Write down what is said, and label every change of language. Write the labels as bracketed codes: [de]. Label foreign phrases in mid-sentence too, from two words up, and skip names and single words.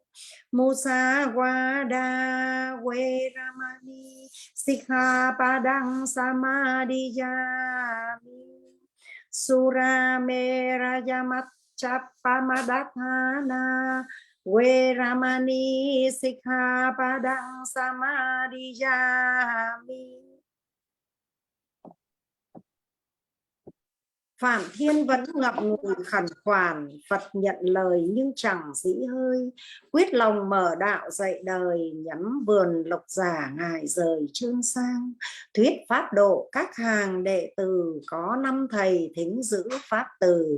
[pi] Musawada Veramani Sikkhapadang Samadhiyami. Suramera Yamacchapamadatthana Veramani Sikkhapadang Samadhiyami. [vi] Phạm Thiên vẫn ngậm ngùi khẩn khoản, Phật nhận lời nhưng chẳng dĩ hơi. Quyết lòng mở đạo dạy đời, nhắm vườn lộc giả ngài rời trương sang. Thuyết pháp độ các hàng đệ tử, có 5 thầy thính giữ pháp từ.